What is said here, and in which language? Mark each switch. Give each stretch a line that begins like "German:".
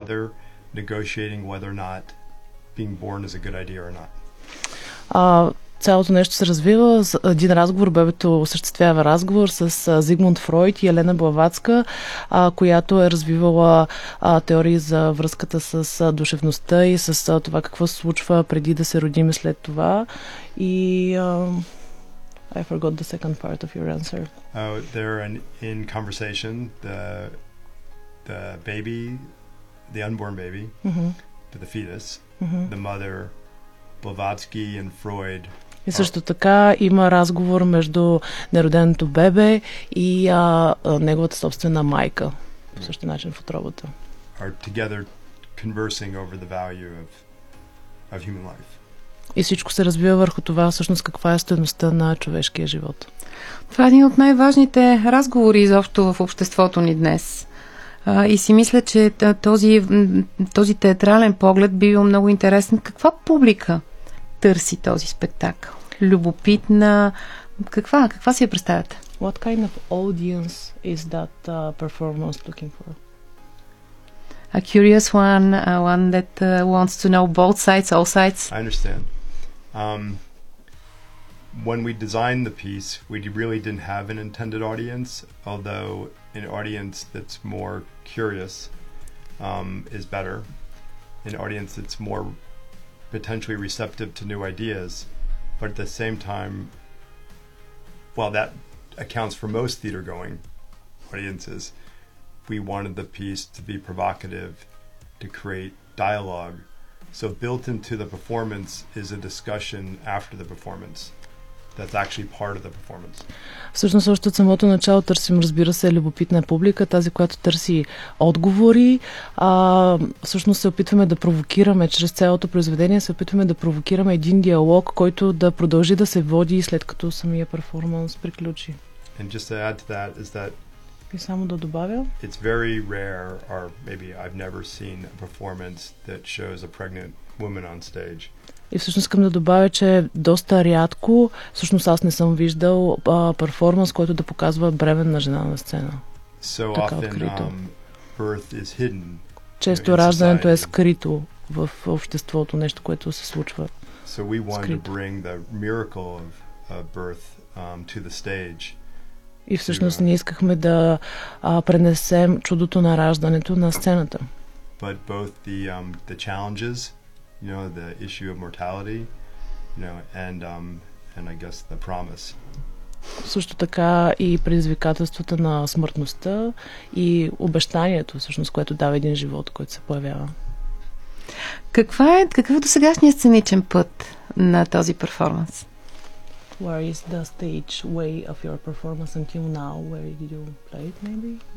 English: mother negotiating whether or not being born is a good idea or not.
Bulgarian: Цялото нещо се развива. Един разговор, бебето осъществява разговор с Зигмунд Фройд и Елена Блаватска, която е развивала теории за връзката с душевността и с това какво се случва преди да се родим и след това.
English: И I forgot the second part of your answer. In conversation, the baby, the unborn baby, the fetus, the mother, Blavatsky and Freud.
Bulgarian: И също така има разговор между нероденото бебе и неговата собствена майка. По същия начин в отробата.
English: Are together conversing over the value of human life.
Bulgarian: И всичко се разбива върху това, всъщност каква е стойността на човешкия живот. Това е един от най-важните разговори изобщо в обществото ни днес. И си мисля, че този театрален поглед би бил много интересен. Каква публика търси този спектакъл? Любопитна. Каква си я представяте?
English: What kind of audience is that performance looking for? A curious one, one that wants to know both sides, all sides. I understand. When we designed the piece, we really didn't have an intended audience, although an audience that's more curious is better. An audience that's more potentially receptive to new ideas. But at the same time, while that accounts for most theater-going audiences, we wanted the piece to be provocative, to create dialogue. So built into the performance is a discussion after the performance. That's actually part of the performance.
Bulgarian: Всъщност още от самото начало търсим, разбира се, любопитна публика, тази, която търси отговори. Всъщност се опитваме да провокираме чрез цялото произведение, се опитваме да провокираме един диалог, който да продължи да се води след като самия перформанс приключи.
English: And just to add to that is that
Bulgarian: и само да добавя,
English: it's very rare, or maybe I've never seen a performance that shows a pregnant woman on stage.
Bulgarian: И всъщност искам да добавя, че доста рядко, всъщност аз не съм виждал перформанс, който да показва бременна жена на сцена. So така открито.
English: Birth is hidden.
Bulgarian: Често раждането е скрито в обществото, нещо, което се случва.
English: So we want to bring the miracle of birth to the stage.
Bulgarian: И всъщност ние искахме да пренесем чудото на раждането на сцената.
English: But both the challenges, you know, the issue of mortality, you know, and I guess the promise.
Bulgarian: Също така и предизвикателствата на смъртността и обещанието, всъщност, което дава един живот, който се появява. Какъв е досегашният сценичен път на този перформанс?
English: Where is the stage way of your performance until now? Where did you play it, maybe?